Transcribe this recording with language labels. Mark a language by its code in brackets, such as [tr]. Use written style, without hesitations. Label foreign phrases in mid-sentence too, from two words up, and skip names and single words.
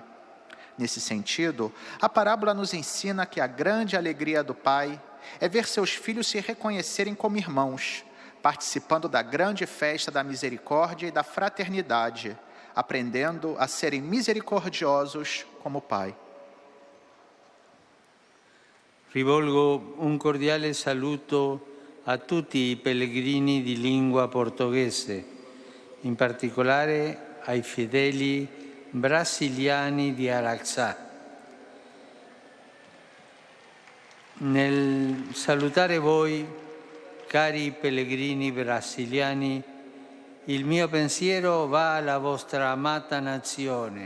[pt] Nesse sentido, a parábola nos ensina que a grande alegria do Pai é ver seus filhos se reconhecerem como irmãos, participando da grande festa da misericórdia e da fraternidade, aprendendo a serem misericordiosos como o Pai. [it] Rivolgo un cordiale saluto a tutti i pellegrini di lingua portoghese, in particolare ai fedeli brasiliani di Araxá. Nel salutare voi, cari pellegrini brasiliani, il mio pensiero va alla vostra amata nazione.